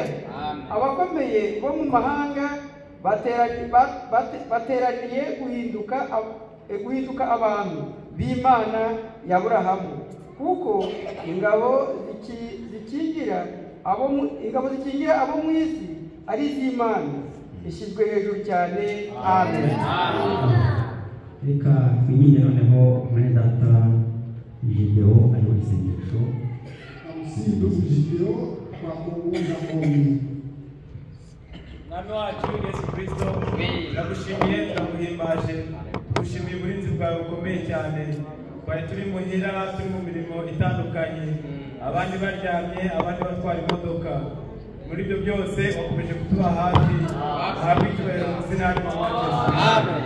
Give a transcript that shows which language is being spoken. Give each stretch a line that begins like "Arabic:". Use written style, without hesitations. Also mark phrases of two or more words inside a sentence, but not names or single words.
Kinyarwanda: Abakomeye bo mu mahanga bateraniye guhinduka abantu b'Imana ya Aburahamu, kuko ingabo zikingira abo mu isi ari iz'Imana, ishyizwe hejuru cyane. Amen. Reka twinjire noneho mwene data Video ayo isengesho.
Swahili: Ndugu Video kwa kuunga ombi.
Kinyarwanda: Mwami wacu Yesu Kristo, turagushimiye turaguhimbaje, dushimiye uburinzi bwawe bukomeye cyane. Twari turi muhira, turi mu mirimo itandukanye, abandi baryamye, abandi batwara imodoka. Muri ibyo byose wakomeje kutuba hafi, hafi icyubahiro mu izina ry'Umwami Yesu.